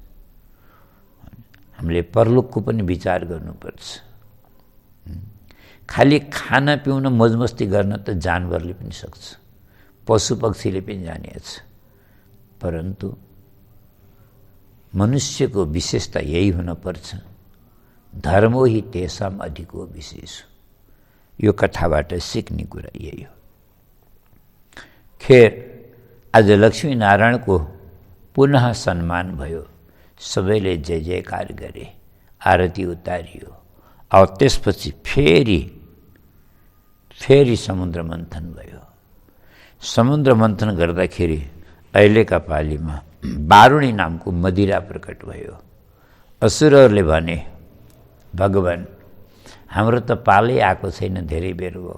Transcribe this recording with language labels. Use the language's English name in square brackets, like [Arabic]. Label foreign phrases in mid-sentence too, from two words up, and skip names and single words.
[Nepali] हामीले परलोकको पनि विचार गर्नुपर्छ। खाली खाना पिउन मौजमस्ती गर्न त जानवरले पनि सक्छ, पशु पक्षीले पनि जानेछ। परन्तु मनुष्यको विशेषता यही हुनपर्छ, [Sanskrit] धर्मो हि तेषाम् अधिको विशेष। [Nepali] यो कथाबाट सिक्ने कुरा यही हो। खेर आज लक्ष्मी नारायणको पुनः सम्मान भयो। सबैले जय जयकार गरे, आरती उतारियो। और त्यसपछि फेरि समुद्र मन्थन भयो। समुद्र मन्थन गर्दाखेरि अहिलेका पालीमा बारुणी नामको मदिरा प्रकट भयो। असुरहरूले भने, भगवान हाम्रो त पालै आएको छैन, धेरै बेर भयो।